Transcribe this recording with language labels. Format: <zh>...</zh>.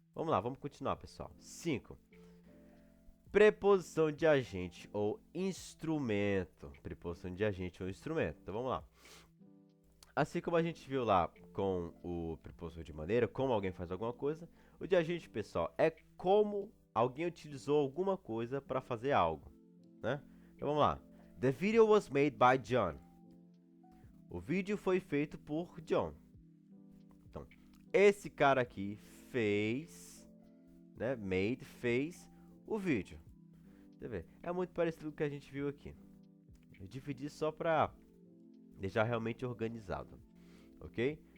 <pt>Vamos lá, vamos continuar, pessoal. 5. Preposição de agente ou instrumento. Preposição de agente ou instrumento. Então vamos lá. Assim como a gente viu lá com o preposição de maneira, como alguém faz alguma coisa, o de agente, pessoal, é como alguém utilizou alguma coisa para fazer algo, né? Então vamos lá.</pt> <en>The video was made by John.</en> <pt>O vídeo foi feito por John. Então, esse cara aqui fez, né? Fez o vídeo. Você vê, é muito parecido com o que a gente viu aqui. Eu dividi só para deixar realmente organizado, ok?</pt>